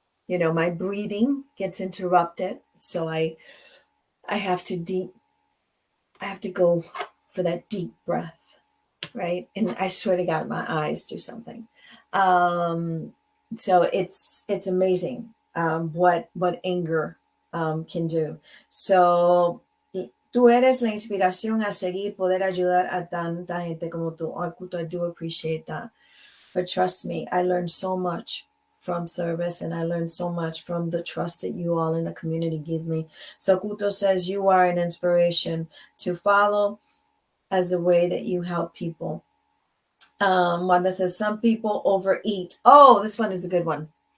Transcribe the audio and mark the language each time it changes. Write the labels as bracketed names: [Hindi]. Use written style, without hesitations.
[English] My breathing gets interrupted. So I have to go for that deep breath, right? And I swear to God, my eyes do something. So it's amazing what anger can do. [Spanish] So tú eres la inspiración a seguir, poder ayudar a tanta gente como tú. [English] I do appreciate that. But trust me, I learned so much from service, and I learned so much from the trust that you all in the community give me. So Kuto says you are an inspiration to follow as the way that you help people. One that says some people overeat. Oh, this one is a good one.